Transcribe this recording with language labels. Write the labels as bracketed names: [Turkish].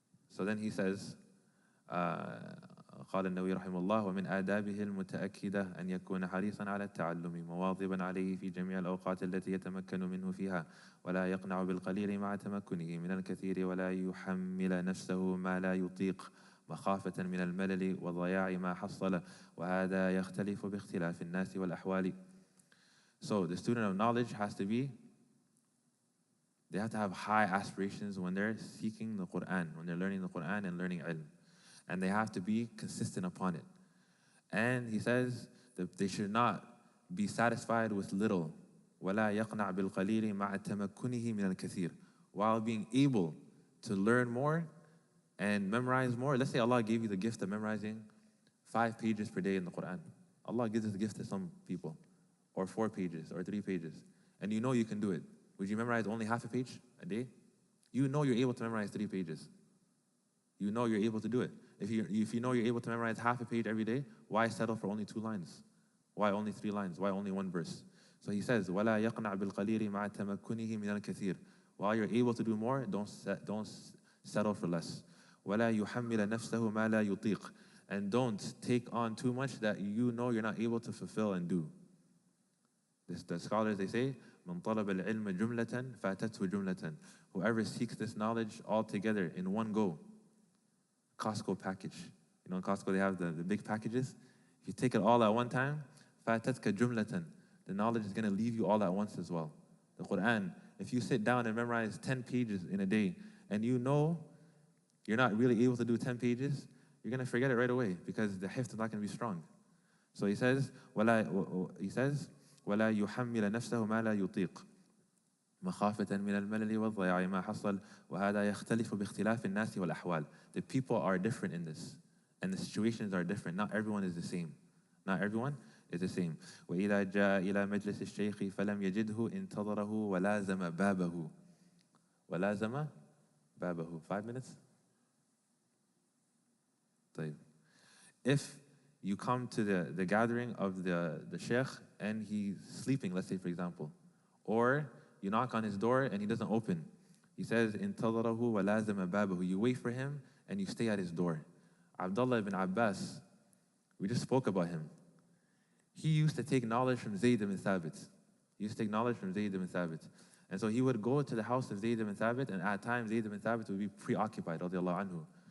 [English] So then he says, [Arabic] قال النووي رحمه الله ومن آدابه المتأكدة أن يكون حريصا على التعلم مواظبا عليه في جميع الأوقات التي يتمكن منه فيها ولا يقنع بالقليل مع تمكنه من الكثير ولا يحمل نفسه ما لا يطيق مخافة من الملل وضياع ما حصل وهذا يختلف باختلاف الناس والأحوال. [English] So the student of knowledge they have to have high aspirations when they're seeking the Quran, when they're learning the Quran and learning ilm. And they have to be consistent upon it. And he says that they should not be satisfied with little. [Arabic] وَلَا يَقْنَعْ بِالْقَلِيلِ مَعَ تَمَكُّنِهِ مِنَ الْكَثِيرِ. [English] While being able to learn more and memorize more. Let's say Allah gave you the gift of memorizing 5 pages per day in the Quran. Allah gives this gift to some people. Or 4 pages, or 3 pages. And you know you can do it. Would you memorize only half a page a day? You know you're able to memorize 3 pages. You know you're able to do it. If you know you're able to memorize half a page every day, why settle for only 2 lines? Why only 3 lines? Why only 1 verse? So he says, [Arabic] وَلَا يَقْنَعْ بِالْقَلِيلِ مَعَ تَمَكُّنِهِ مِنَ الْكَثِيرِ. [English] While you're able to do more, don't settle for less. [Arabic] وَلَا يُحَمِّلَ نَفْسَهُ مَا لَا يُطِيقُ. [English] And don't take on too much that you know you're not able to fulfill and do. The scholars, they say, [Arabic] مَنْ طَلَبَ الْعِلْمَ جُمْلَةً فَاتَتْهُ جُمْلَةً. [English] Whoever seeks this knowledge all together in one go. Costco package. You know, in Costco they have the big packages. If you take it all at one time, [Arabic] فَاتَتْكَ جُمْلَةً. [English] The knowledge is going to leave you all at once as well. The Quran, if you sit down and memorize 10 pages in a day, and you know you're not really able to do 10 pages, you're going to forget it right away because the hifz is not going to be strong. So he says, [Arabic] وَلَا يُحَمِّلَ نَفْسَهُ مَا لَا يُطِيقُ مخافة من الملل والضياع ما حصل وهذا يختلف باختلاف الناس والأحوال. [English] The people are different in this, and the situations are different. Not everyone is the same. Not everyone is the same. [Arabic] وإذا جاء إلى مجلس الشيخ فلم يجده انتظره ولازم بابه. ولازم بابه. [English] 5 minutes? [Arabic] طيب. [English] If you come to the gathering of the sheikh and he's sleeping, let's say for example, or you knock on his door and he doesn't open. He says, [Arabic] انتظره ولازم بابه. [English] You wait for him and you stay at his door. Abdullah ibn Abbas, we just spoke about him. He used to take knowledge from Zayd ibn Thabit. And so he would go to the house of Zayd ibn Thabit, and at times Zayd ibn Thabit would be preoccupied, radiallahu anhu.